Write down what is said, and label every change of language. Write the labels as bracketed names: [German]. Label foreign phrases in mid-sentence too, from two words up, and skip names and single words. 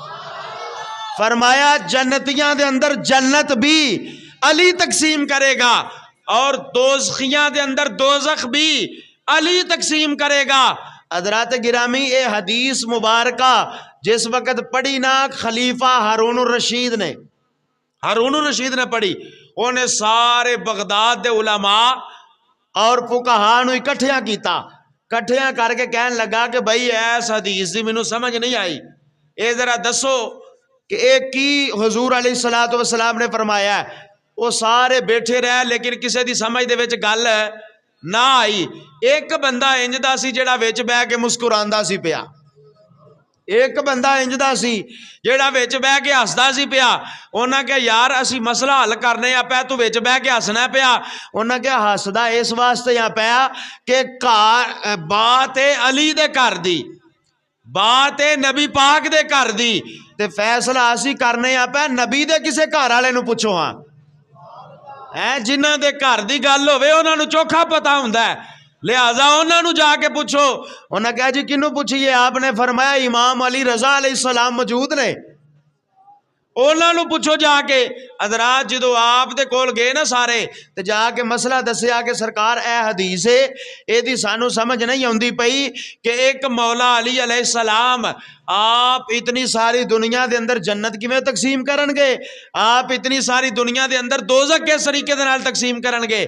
[Punjabi] فرمایا جنتیاں دے اندر جنت بھی علی تقسیم کرے گا اور دوزخیاں دے اندر دوزخ بھی علی تقسیم کرے گا. حضرات گرامی اے حدیث مبارکہ جس وقت پڑھی نا خلیفہ ہارون الرشید نے پڑھی، انہیں سارے بغداد دے علماء اور فقہاء نو اکٹھیاں کیتا، کٹھیاں کر کے کہن لگا کہ بھائی ایس حدیث دی مینوں سمجھ نہیں آئی، اے ذرا دسو کہ ایک کی حضور علیہ السلام نے فرمایا ہے. وہ سارے بیٹھے رہے لیکن کسے دی سمجھ دے وچ گل نہ آئی. ایک بندہ انجدا سی جڑا وچ بہ کے مسکراندا سی پیا، ایک بندہ انجدا سی جڑا وچ بہ کے ہسدا سی پیا. انہاں کہ یار اسی مسئلہ حل کرنے آ پیا، تو وچ بہ کے ہسنا پیا. انہاں کہ ہسدا اس واسطے آ پیا کہ بات علی دے کر دی، بات نبی پاک دے کر دی، تے فیصلہ اسی کرنے آ پیا نبی دے کسے گھر والے نو پوچھو. ہاں جنہاں دے گھر دی گل ہوئے انہاں نو چوکھا پتہ ہوندا ہے، لہذا انہاں نو جا کے پوچھو. انہاں کہا جی کنوں پوچھئے؟ آپ نے فرمایا امام علی رضا علیہ السلام موجود نے، انہاں نو پوچھو جا کے. حضرات جدو آپ دے کول گئے نا سارے تے جا کے مسئلہ دسیا کہ سرکار اے حدیث ہے، اے دی سانو سمجھ نہیں ہوندی پئی کہ ایک مولا علی علیہ السلام آپ اتنی ساری دنیا دے اندر جنت کیویں تقسیم کرن گے، آپ اتنی ساری دنیا دے اندر دوزخ کس طریقے دے نال تقسیم کرن گے.